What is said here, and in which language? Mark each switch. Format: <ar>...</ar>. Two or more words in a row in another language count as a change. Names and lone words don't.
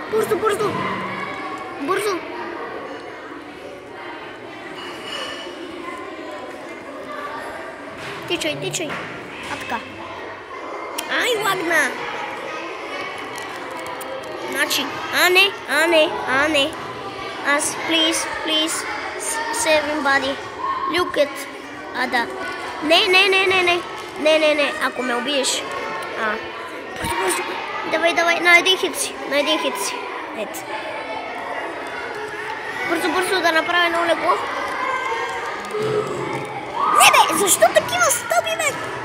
<bg>Бързо! Тичай! А така. Ай, лагна! Значи, а не. Аз,</bg> <en>please, save everybody. Look at...</en> <bg>да. Не, ако ме убиеш. Бързо. Давай, на един хит си. Ето. Бързо да направя едно легло. Не бе, защо такива стъби, бе?</bg>